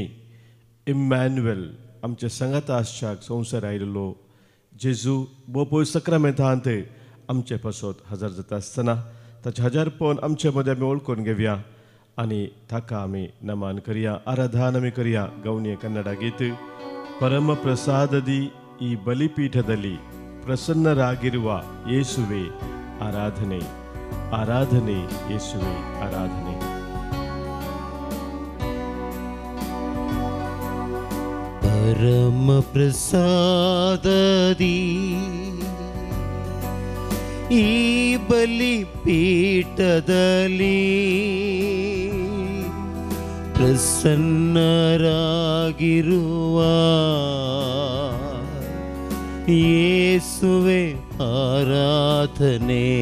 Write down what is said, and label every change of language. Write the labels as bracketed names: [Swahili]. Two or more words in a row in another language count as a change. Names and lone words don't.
[Konkani] इम्मॅन्युएल आमचे संगता आसच्याक संवसार आयिल्लो जेजू बोपोय सक्रामेंतांत आमचे पासत हजर जाता आसतना ताचे हजारपण आमचे मदें आमी वळखून घेवया आनी ताका आमी नमन करया, आराधन आमी करया. गवणी कन्नಡ गीत. [Kannada] ಪರಮ ಪ್ರಸಾದದಿ ಈ ಬಲಿಪೀಠದಲ್ಲಿ ಪ್ರಸನ್ನರಾಗಿರುವ ಯೇಸುವೆ ಆರಾಧನೆ, ಆರಾಧನೆ ಯೇಸುವೆ ಆರಾಧನೆ. ಪರಮ ಪ್ರಸಾದದಿ ಈ ಬಲಿಪೀಠದಲ್ಲಿ ಪ್ರಸನ್ನರಾಗಿರುವ ಯೇಸುವೆ ಆರಾಧನೆ.